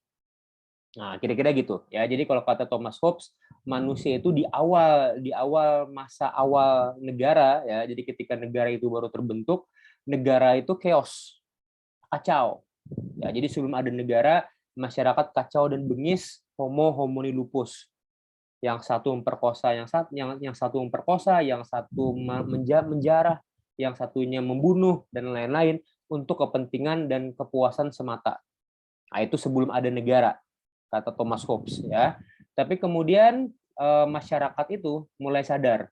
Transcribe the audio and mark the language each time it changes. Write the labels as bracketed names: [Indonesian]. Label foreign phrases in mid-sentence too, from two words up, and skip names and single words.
[Indonesian] Nah, kira-kira gitu ya. Jadi kalau kata Thomas Hobbes, manusia itu di awal masa awal negara ya. Jadi ketika negara itu baru terbentuk, negara itu chaos, kacau. Ya, jadi sebelum ada negara, masyarakat kacau dan bengis, [Latin] homo homini lupus. [Indonesian] Yang satu memperkosa yang satu memperkosa, yang satu menjarah, yang satunya membunuh dan lain-lain untuk kepentingan dan kepuasan semata. Nah, itu sebelum ada negara, kata Thomas Hobbes ya. Tapi kemudian masyarakat itu mulai sadar.